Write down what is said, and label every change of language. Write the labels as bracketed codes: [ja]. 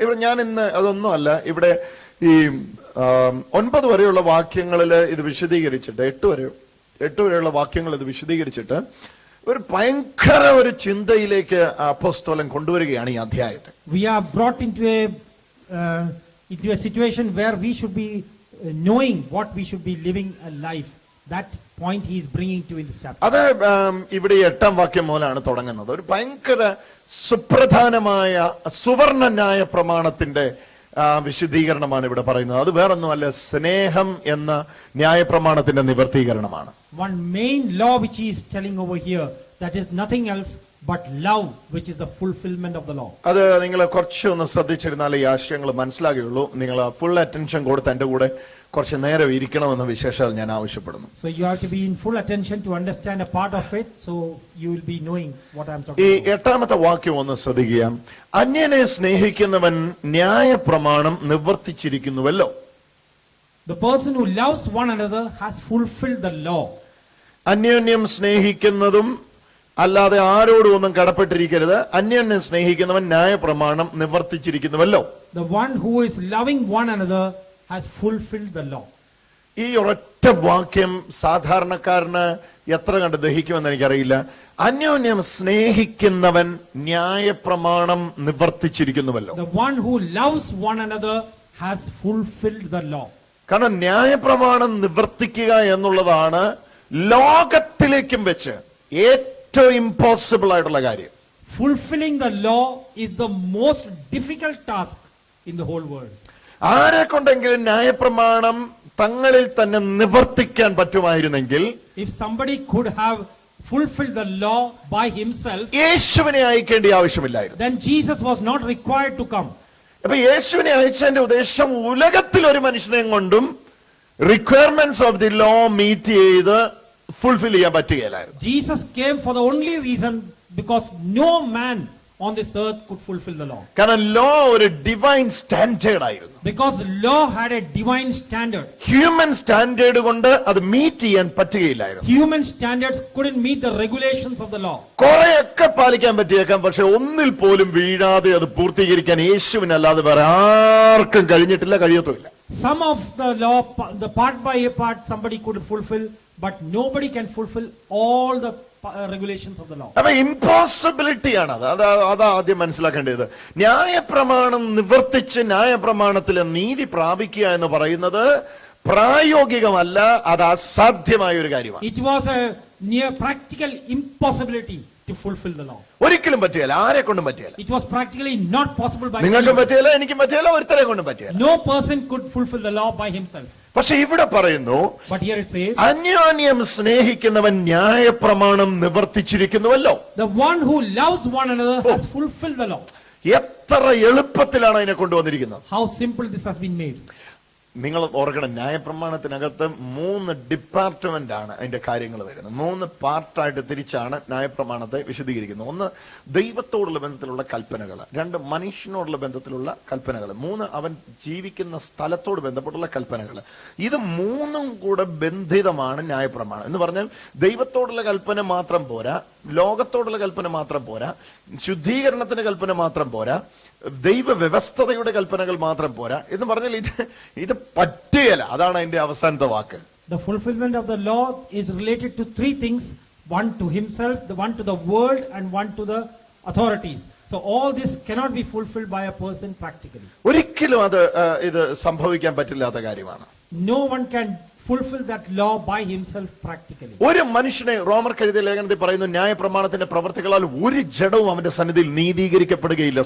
[ml] ഇവിടെ ഞാൻ ഇന്ന് അതൊന്നും അല്ല, ഇവിടെ ഈ 9 വരെയുള്ള വാക്യങ്ങളിൽ ഇത് വിശദീകരിച്ചിട്ട് 8 വരെയുള്ള വാക്യങ്ങൾ ഇത് വിശദീകരിച്ചിട്ട് ഒരു ഭയങ്കര ഒരു ചിന്തയിലേക്ക് അപ്പോസ്തലൻ കൊണ്ടുവരികയാണ് ഈ അധ്യായത്തെ. [en] We are brought into a situation where we should be knowing what we should be living a life. That point he is bringing to in this chapter. [ml] അത് ഇവിടെ 8-ാം വാക്യം മുതലാണ് തുടങ്ങുന്നത്. ഒരു ഭയങ്കര സുപ്രധാനമായ സുവർണ്ണ ന്യായ പ്രമാണത്തിന്റെ വിശദീകരണമാണ് ഇവിടെ പറയുന്നത്. അത് വേറൊന്നുമല്ല, സ്നേഹം എന്ന ന്യായപ്രമാണത്തിന്റെ നിവർത്തീകരണമാണ്. [en] One main law which he is telling over here, that is nothing else but love, which is the fulfillment of the law. [ml] അത് നിങ്ങൾ കുറച്ചൊന്ന് ശ്രദ്ധിച്ചിരുന്നാൽ ഈ ആശയങ്ങൾ മനസ്സിലാകുകയുള്ളൂ. നിങ്ങൾ ഫുൾ അറ്റൻഷൻ കൊടുത്ത് എന്റെ കൂടെ കുറച്ച് നേരം ഇരിക്കണമെന്ന് വിശേഷാൽ ഞാൻ ആവശ്യപ്പെടുന്നു. [en] So you have to be in full attention to understand a part of it, so you will be knowing what I am talking [ml] ഈ [en] about. [ml] 8-ാമത്തെ വാക്യം ഒന്ന് ശ്രദ്ധിക്കുക. അന്യനെ സ്നേഹിക്കുന്നവൻ ന്യായപ്രമാണം നിവർത്തിച്ചിരിക്കുന്നുവല്ലോ. [en] The person who loves one another has fulfilled the law. [ml] അന്യോന്യം സ്നേഹിക്കുന്നതും അല്ലാതെ ആരോടും ഒന്നും കടപ്പെട്ടിരിക്കരുത്. അന്യോന്യം സ്നേഹിക്കുന്നവൻ ന്യായപ്രമാണം നിവർത്തിച്ചിരിക്കുന്നുവല്ലോ. [en] The one who is loving one another has fulfilled the law. [ml] ഈ ഒരൊറ്റ വാക്യം സാധാരണക്കാരന് എത്ര കണ്ട് ദഹിക്കുമെന്ന് എനിക്കറിയില്ല. അന്യോന്യം സ്നേഹിക്കുന്നവൻ ന്യായപ്രമാണം നിവർത്തിച്ചിരിക്കുന്നുവല്ലോ. [en] The one who loves one another has fulfilled the law. [ml] കാരണം ന്യായപ്രമാണം നിവർത്തിക്കുക എന്നുള്ളതാണ് ലോകത്തിലേക്കും വെച്ച് ഏറ്റവും ഇമ്പോസിബിൾ ആയിട്ടുള്ള കാര്യം. [en] Fulfilling the law is the most difficult task in the whole world. [ml] ആരെ കൊണ്ടെങ്കിലും ന്യായപ്രമാണം തങ്ങളിൽ തന്നെ നിവർത്തിക്കാൻ പറ്റുമായിരുന്നെങ്കിൽ, [en] if somebody could have fulfilled the law by himself, [ml] യേശുവിനെ അയക്കേണ്ട ആവശ്യമില്ലായിരുന്നു. [en] then Jesus was not required to come. [ml] അപ്പൊ യേശുവിനെ അയച്ചതിന്റെ ഉദ്ദേശം ഉലകത്തിൽ ഒരു മനുഷ്യനെ കൊണ്ടും [en] requirements of the law [ml] meet ചെയ്ത് ഫുൾഫിൽ ചെയ്യാൻ പറ്റുകയില്ലായിരുന്നു. [en] Jesus came for the only reason because no man on this earth could fulfill the law. [ml] കാരണം ലോ ഒരു ഡിവൈൻ സ്റ്റാൻഡേർഡ് ആയിരുന്നു. [en] Because law had a divine standard. [ml] Human standard കൊണ്ട് അത് meet ചെയ്യാൻ പറ്റുകയില്ലായിരുന്നു. [en] Human standards couldn't meet the regulations of the law. [ml] കുറെയൊക്കെ പാലിക്കാൻ പറ്റിയേക്കാം, പക്ഷെ ഒന്നിൽ പോലും വീഴാതെ അത് പൂർത്തീകരിക്കാൻ യേശുവിനല്ലാതെ വേറെ ആർക്കും കഴിഞ്ഞിട്ടില്ല, കഴിയത്തുമില്ല. [en] Some of the law, the part by part, somebody could fulfill, but nobody can fulfill all the regulations of the law. [ml] അപ്പൊ ഇമ്പോസിബിലിറ്റി ആണ് അതാ ആദ്യം മനസ്സിലാക്കേണ്ടത്. ന്യായപ്രമാണം നിവർത്തിച്ച് ന്യായപ്രമാണത്തിലെ നീതി പ്രാപിക്കുക എന്ന് പറയുന്നത് പ്രായോഗികമല്ല, അത് അസാധ്യമായ ഒരു കാര്യമാണ്. [en] It was a near practical impossibility to fulfill the law. [ml] ഒരിക്കലും പറ്റുകയില്ല, ആരെ കൊണ്ടും പറ്റുകയില്ല. [en] It was practically not possible by [ml] നിങ്ങൾക്കും [en] anyone. [ml] പറ്റുകയില്ല, എനിക്കും പറ്റുകയില്ല, ഒരുത്തരെ കൊണ്ടും പറ്റുകയില്ല. [en] No person could fulfill the law by himself. [ml] പക്ഷെ ഇവിടെ പറയുന്നു, [en] But here it says, [ml] അന്യോന്യം സ്നേഹിക്കുന്നവൻ ന്യായപ്രമാണം നിവർത്തിച്ചിരിക്കുന്നുവല്ലോ. [en] the one who loves one another has fulfilled the law. [ml] എത്ര എളുപ്പത്തിലാണ് അതിനെ കൊണ്ടുവന്നിരിക്കുന്നത്. [en] How simple this has been made. [ml] നിങ്ങൾ ഓർക്കണം, ന്യായപ്രമാണത്തിനകത്ത് 3 ഡിപ്പാർട്ട്മെന്റ് ആണ് അതിന്റെ കാര്യങ്ങൾ വരുന്നത്. 3 പാർട്ടായിട്ട് തിരിച്ചാണ് ന്യായപ്രമാണത്തെ വിശദീകരിക്കുന്നത്. ഒന്ന് ദൈവത്തോടുള്ള ബന്ധത്തിലുള്ള കൽപ്പനകൾ, 2 മനുഷ്യനോടുള്ള ബന്ധത്തിലുള്ള കൽപ്പനകൾ, 3 അവൻ ജീവിക്കുന്ന സ്ഥലത്തോട് ബന്ധപ്പെട്ടുള്ള കൽപ്പനകൾ. ഇത് 3ഉം കൂടെ ബന്ധിതമാണ് ന്യായപ്രമാണം എന്ന് പറഞ്ഞാൽ. ദൈവത്തോടുള്ള കൽപ്പന മാത്രം പോരാ, ലോകത്തോടുള്ള കൽപ്പന മാത്രം പോരാ, ശുദ്ധീകരണത്തിന്റെ കൽപ്പന മാത്രം പോരാ, ദൈവ വ്യവസ്ഥതയുടെ കൽപ്പനകൾ മാത്രം പോരാ എന്ന് പറഞ്ഞാൽ ഇത് പറ്റുകയില്ല. അതാണ് അതിന്റെ അവസാനത്തെ വാക്ക്. [en] The fulfillment of the law is related to 3 things: one to himself, the one to the world, and one to the authorities. So all this cannot be fulfilled by a person practically. [ml] ഒരിക്കലും ഇത് സംഭവിക്കാൻ പറ്റില്ലാത്ത കാര്യമാണ്. [en] No one can fulfill that law by himself practically. [ml] ഒരു മനുഷ്യനെ, റോമർ എഴുതിയ ലേഖനത്തിൽ പറയുന്നു, ന്യായപ്രമാണത്തിന്റെ പ്രവൃത്തികളാൽ ഒരു ജഡവും അവന്റെ സന്നിധിയിൽ നീതീകരിക്കപ്പെടുകയില്ല.